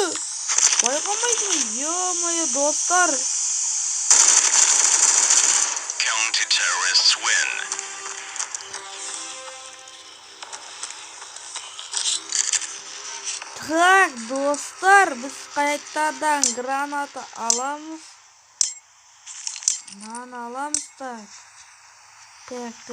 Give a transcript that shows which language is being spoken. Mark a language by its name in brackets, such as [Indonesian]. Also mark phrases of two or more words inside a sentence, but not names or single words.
[Kazakh] Байқамайсың, ё-моё, достар. [English] Counter-terrorists win. [Kazakh] Так, достар, біз қайтадан граната аламыз. Нан аламыз, так. Так.